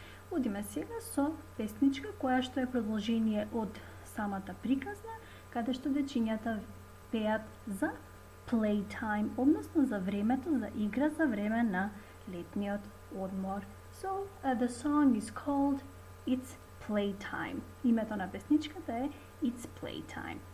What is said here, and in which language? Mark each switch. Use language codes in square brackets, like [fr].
[mk] Одиме сега со песничка која што е продолжение од самата приказна, каде што дечињата пеат за playtime, односно за времето за игра, за време на летниот одмор. [en] So, the song is called It's Playtime. [mk] Името на песничката е It's Playtime.